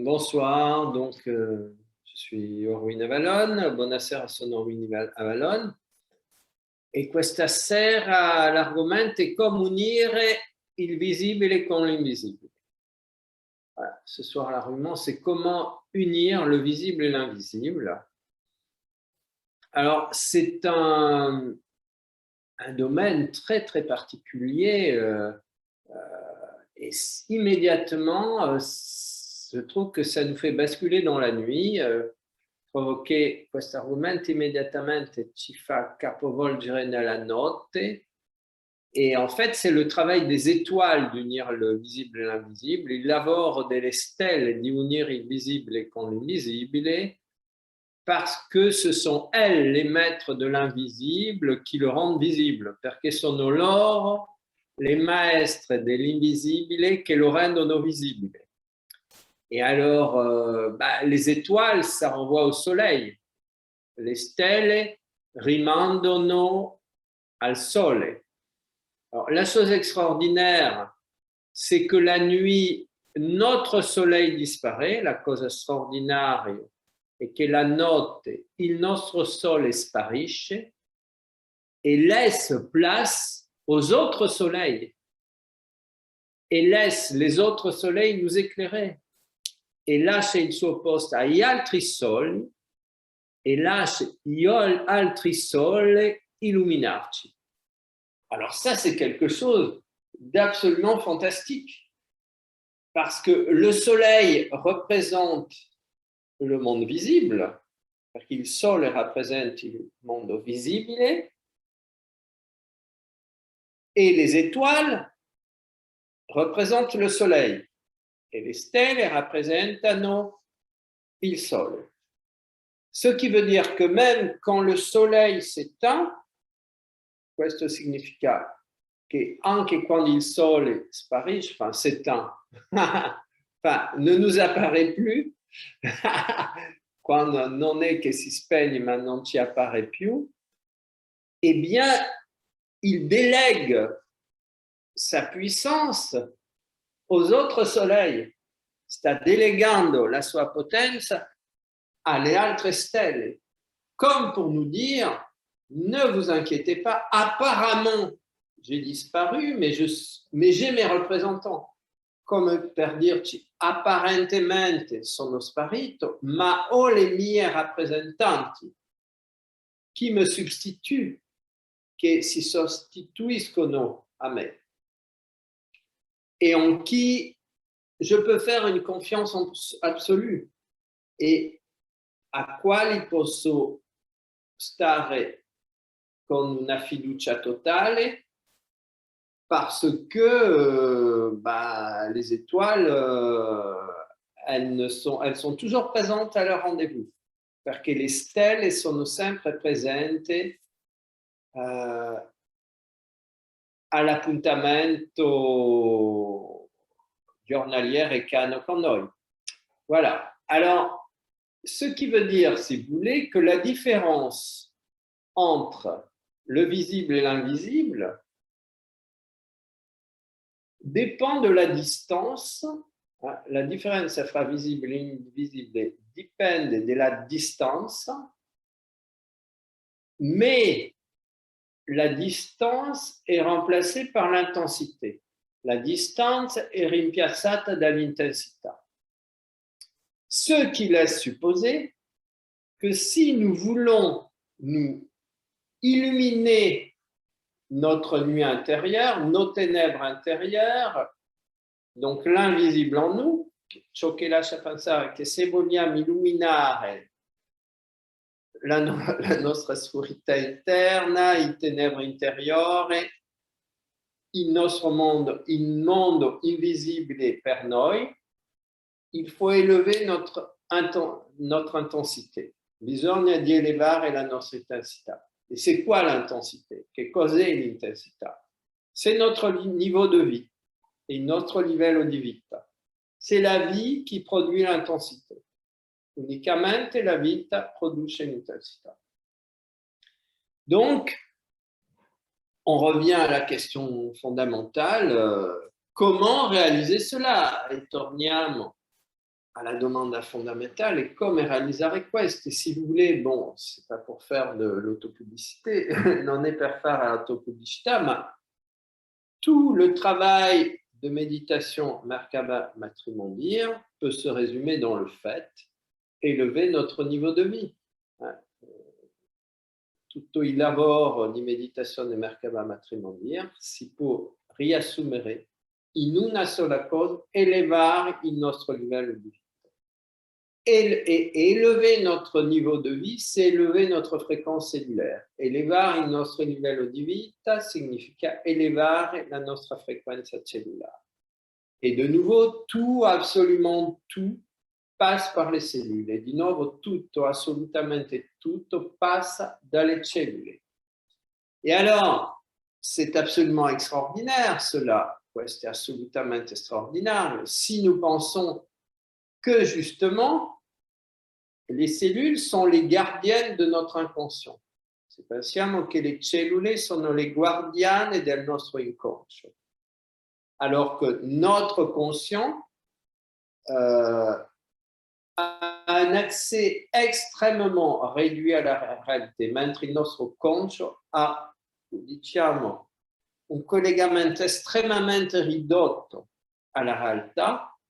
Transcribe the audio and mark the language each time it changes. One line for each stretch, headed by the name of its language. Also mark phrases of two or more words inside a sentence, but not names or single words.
French: Bonsoir, donc je suis Orwin Avalon,
Italian: buonasera, sono Orwin Avalon e questa sera l'argomento è come unire il visibile con l'invisibile.
French: Voilà, ce soir l'argument c'est comment unir le visible et l'invisible. Alors c'est un domaine très très particulier et immédiatement je trouve que ça nous fait basculer dans la nuit, provoquer
Italian: questo argomento immediatamente ci fa capovolgere nella notte.
French: Et en fait, c'est le travail des étoiles d'unir le visible et l'invisible.
Italian: Il lavoro delle stelle di unire il visibile con l'invisibile
French: parce que ce sont elles les maîtres de l'invisible qui le rendent visible,
Italian: perché sono loro le maestre dell'invisibile che lo rendono visibile.
French: Et alors, les étoiles, ça renvoie au soleil.
Italian: Les stelle rimandano al sole.
French: Alors, la chose extraordinaire, c'est que la nuit, notre soleil disparaît.
Italian: La cosa straordinaria è che la notte il nostro sole sparisce
French: et laisse place aux autres soleils et laisse les autres soleils nous éclairer.
Italian: E lascia il suo posto agli altri soli e lascia gli altri soli illuminarci.
French: Alors ça, c'est quelque chose d'absolument fantastique parce que le soleil représente le monde visible, parce que
Italian: il sole rappresenta il mondo visibile
French: et les étoiles représentent le soleil. Et les
Italian: stelle rappresentano il sole.
French: Ce qui veut dire que même quand le soleil s'éteint,
Italian: questo significa che anche quando il sole sparisce,
French: enfin s'éteint, enfin ne nous apparaît plus,
Italian: quando non è che si spegne ma non ci appare più, eh
French: bien, il délègue sa puissance aux autres soleils,
Italian: sta delegando la sua potenza alle altre stelle,
French: comme pour nous dire, ne vous inquiétez pas, apparemment j'ai disparu, mais j'ai mes représentants,
Italian: come per dirci, apparentemente sono sparito, ma ho le mie rappresentanti
French: qui me substituent,
Italian: che si sostituiscono a me.
French: Et en qui je peux faire une confiance absolue e
Italian: a quali posso stare con una fiducia totale
French: parce que les étoiles, elles sont toujours présentes à leur rendez-vous,
Italian: perché le stelle sono sempre presenti all'appuntamento giornaliere che hanno con noi.
French: Voilà. Alors, ce qui veut dire, si vous voulez, que la différence entre le visible et l'invisible dépend de la distance.
Italian: La differenza fra visibile e invisibile dipende della distanza,
French: mais la distance est remplacée par l'intensité. La distance est
Italian: rimpiazzata dall'intensità.
French: Ce qui laisse supposer que si nous voulons nous illuminer notre nuit intérieure, nos ténèbres intérieures, donc l'invisible en nous,
Italian: ciò che lascia pensare che se vogliamo illuminare la nostra oscurità interna, il ténèbres interiore, il nostro mondo, il mondo invisibile per noi,
French: il faut élever notre intensité.
Italian: Bisogna di elevare la nostra intensità.
French: Et c'est quoi l'intensité?
Italian: Che cos'è l'intensità?
French: C'est notre niveau de vie et notre
Italian: livello di vita.
French: C'est la vie qui produit l'intensité.
Italian: Unicamente la vita produce l'intensità.
French: Donc, on revient à la question fondamentale, comment réaliser cela?
Italian: E torniamo
French: à la
Italian: domanda fondamentale è come realizzare questo.
French: E si vous voulez, bon, c'est pas pour faire de l'autopublicité,
Italian: non è per fare l'autopubblicità,
French: ma tout le travail de méditation Merkaba Matrimondir peut se résumer dans le fait élever notre niveau de vie.
Italian: Tutto il lavoro di meditazione Merkaba Matrimondir si può riassumere in una sola cosa, elevare il nostro livello di vita.
French: Et élever notre niveau de vie, c'est élever notre fréquence cellulaire.
Italian: Elevare il nostro livello di vita significa elevare la nostra frequenza cellulare.
French: Et de nouveau, tout, absolument tout, passe par les cellules.
Italian: Et di nuovo, tutto, assolutamente tutto, passa dalle cellule.
French: Et alors, c'est absolument extraordinaire cela. C'est absolument extraordinaire. Si nous pensons que justement, les cellules sont les gardiennes de notre inconscient.
Italian: Se pensiamo che le cellule sono le guardiane del nostro inconscio,
French: alors que notre conscient a un accès extrêmement réduit à la réalité,
Italian: mentre il nostro conscio ha, diciamo, un collegamento estremamente ridotto alla realtà.